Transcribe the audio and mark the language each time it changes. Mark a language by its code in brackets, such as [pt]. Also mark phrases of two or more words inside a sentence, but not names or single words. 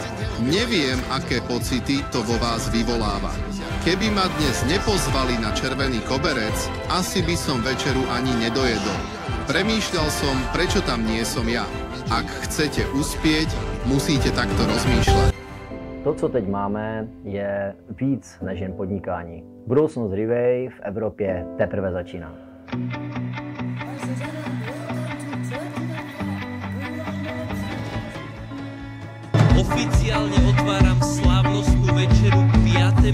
[sk] Neviem, aké pocity to vo vás vyvoláva. Keby ma dnes nepozvali na červený koberec, asi by som večeru ani nedojedol. Premýšľal som, prečo tam nie som ja. Ak chcete uspieť, musíte takto rozmýšľať. [cs] To, co teď máme, je víc než jen podnikání. Budoucnost Rivej v Evropě teprve začíná. [sk] Oficiálne otváram slávnostnú večeru k 5.